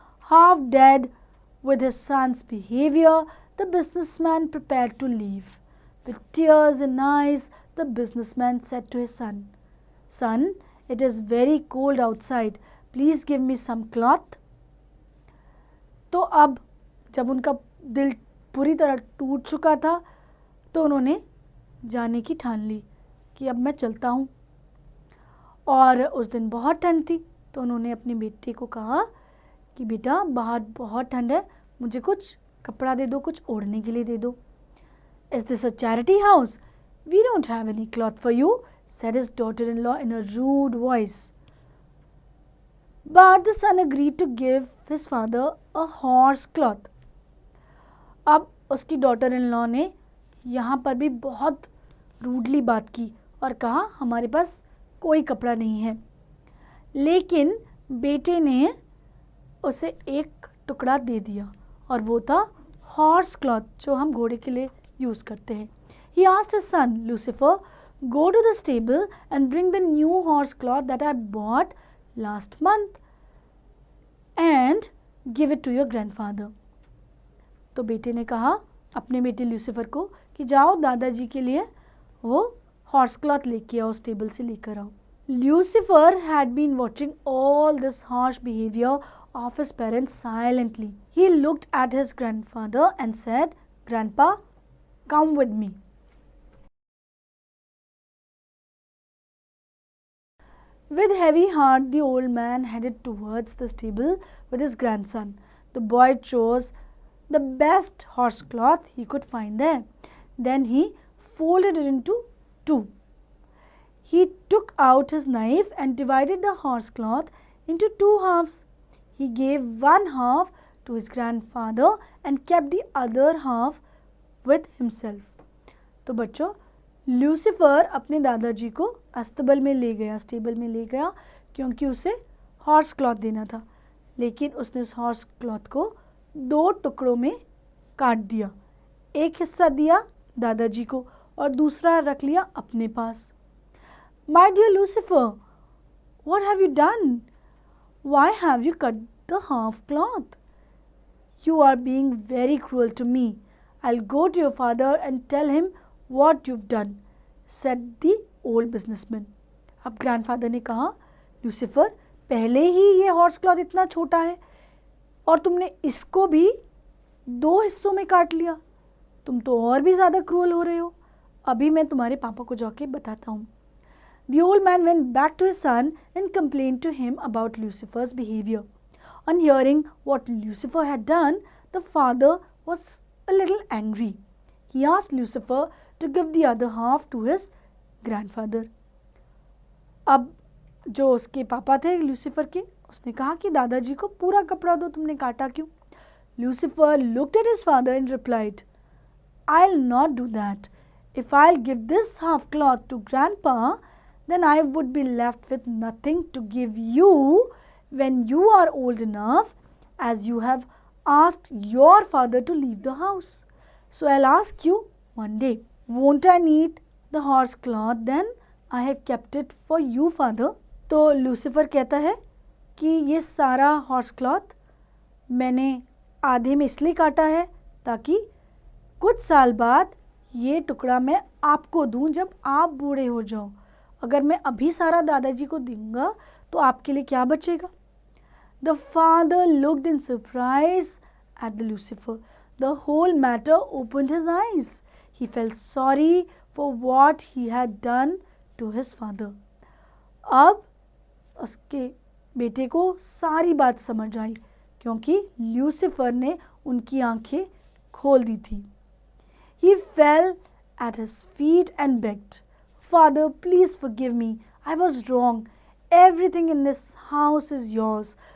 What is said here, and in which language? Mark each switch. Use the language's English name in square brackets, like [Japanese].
[English] Half dead with his son's behavior, the businessman prepared to leave. With tears in eyes, the businessman said to his son, "Son, it is very cold outside. Please give me some cloth." [Hindi] तो अब जब उनका दिल पूरी तरह टूट चुका था, तो उन्होंने जाने की ठान ली कि अब मैं चलता हूँ। और उस दिन बहुत ठंड थी, तो उन्होंने अपने बेटे को कहा कि बेटा, बाहर बहुत ठंड है, मुझे कुछ कपड़ा दे दो, कुछ ओढ़ने के लिए दे दो। [English] "Is this a charity house? We don't have any cloth for you," said his daughter-in-law in a rude voice. But the son agreed to give his father a horse cloth. [Hindi] अब उसकी डॉटर इन लॉ ने यहाँ पर भी बहुत rudely बात की और कहा, हमारे पास कोई कपड़ा नहीं है। लेकिन बेटे ने उसे एक टुकड़ा दे दिया और वो था हॉर्स क्लॉथ, जो हम घोड़े के लिए यूज़ करते हैं। [English] He asked his son, "Lucifer, go to the stable and bring the new horse cloth that I bought last month and give it to your grandfather." [Hindi] तो बेटे ने कहा अपने बेटे ल्यूसीफर को कि जाओ दादाजी के लिए वो हॉर्स क्लॉथ लेके आओ, स्टेबल से लेकर आओ। [English] Lucifer had been watching all this harsh behavior of his parents silently. He looked at his grandfather and said, "Grandpa, come with me." With heavy heart, the old man headed towards the stable with his grandson. The boy chose the best horse cloth he could find there. Then he folded it into two. He took out his knife and divided the horse cloth into two halves. He gave one half to his grandfather and kept the other half with himself. [Hindi] तो बच्चों, Lucifer अपने दादाजी को अस्तबल में ले गया, stable में ले गया, क्योंकि उसे हॉर्स क्लॉथ देना था। लेकिन उसने उस हॉर्स क्लॉथ को दो टुकड़ों में काट दिया। एक हिस्सा दिया दादाजी को और दूसरा रख लिया अपने पास। [English] "My dear Lucifer, what have you done? Why have you cut the half cloth? You are being very cruel to me. I'll go to your father and tell him what you've done," said the old businessman. [Hindi] अब grandfather ने कहा, "Lucifer, पहले ही ये horse cloth इतना छोटा है और तुमने इसको भी दो हिस्सों में काट लिया। तुम तो और भी ज़्यादा क्रूअल हो रहे हो। अभी मैं तुम्हारे पापा को जाके बताता हूँ." [English] The old man went back to his son and complained to him about Lucifer's behavior. On hearing what Lucifer had done, the father was a little angry. He asked Lucifer to give the other half to his grandfather. [Hindi] अब जो उसके पापा थे Lucifer के, उसने कहा कि दादाजी को पूरा कपड़ा दो, तुमने काटा क्यों? [English] Lucifer looked at his father and replied, "I'll not do that. If I'll give this half cloth to grandpa, then I would be left with nothing to give you when you are old enough, as you have asked your father to leave the house. So I'll ask you one day, won't I need the horse cloth then? I have kept it for you, father. [Hindi] तो Lucifer कहता है कि ये सारा horse cloth मैंने आधे में इसलिए काटा है ताकि कुछ साल बाद ये टुकड़ा मैं आपको दूं जब आप बूढ़े हो जाओ. अगर मैं अभी सारा दादाजी को दूंगा तो आपके लिए क्या बचेगा? [English] The father looked in surprise at the Lucifer. The whole matter opened his eyes. He felt sorry for what he had done to his father. [Hindi] अब उसके बेटे को सारी बात समझ आई क्योंकि ल्यूसिफर ने उनकी आंखें खोल दी थी. [English] He fell at his feet and begged, Father, please forgive me. I was wrong. Everything in this house is yours.